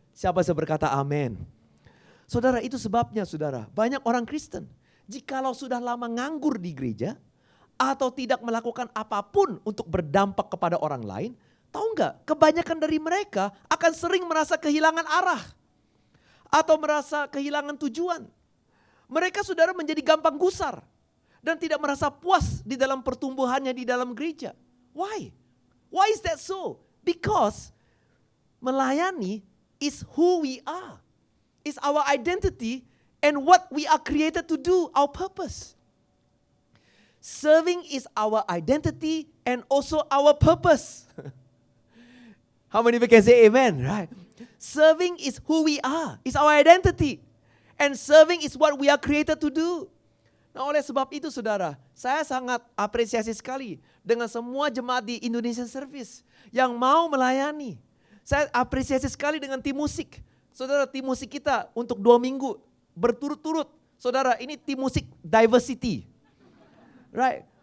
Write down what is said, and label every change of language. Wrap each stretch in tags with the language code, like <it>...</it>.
<id>Siapa yang berkata amin? Saudara, itu sebabnya saudara, banyak orang Kristen jikalau sudah lama nganggur di gereja atau tidak melakukan apapun untuk berdampak kepada orang lain, tahu nggak? Kebanyakan dari mereka akan sering merasa kehilangan arah atau merasa kehilangan tujuan. Mereka saudara menjadi gampang gusar dan tidak merasa puas di dalam pertumbuhannya di dalam gereja.</id> <en>Why? Why is that so? Because melayani is who we are. Is our identity and what we are created to do, our purpose. Serving is our identity and also our purpose. How many of you can say amen, right? Serving is who we are, is our identity. And serving is what we are created to do.</en> <id>Nah, oleh sebab itu saudara, saya sangat apresiasi sekali dengan semua jemaat di Indonesian Service yang mau melayani. Saya apresiasi sekali dengan tim musik. Saudara, tim musik kita untuk 2 minggu berturut-turut. Saudara, ini tim musik diversity. Right?</id>